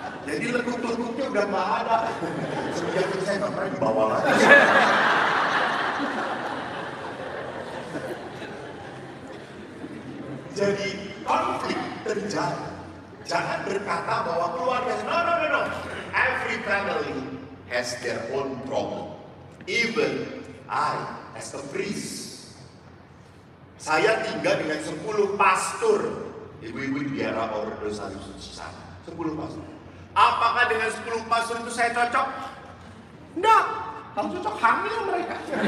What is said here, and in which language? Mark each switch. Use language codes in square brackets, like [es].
[id] Jadi lekuk-lekuknya udah nggak ada. Semenjak itu saya nggak pernah dibawa lagi. Jadi konflik terjadi. Jangan berkata bahwa keluarga, no. [en] Every family has their own problem. Even I, as a priest, [id] saya tinggal dengan 10 pastor. Ibu-ibu di daerah Overdose sana. 10 pastor. Apakah dengan 10 pastor itu saya cocok? Enggak. Kalau cocok hamil mereka.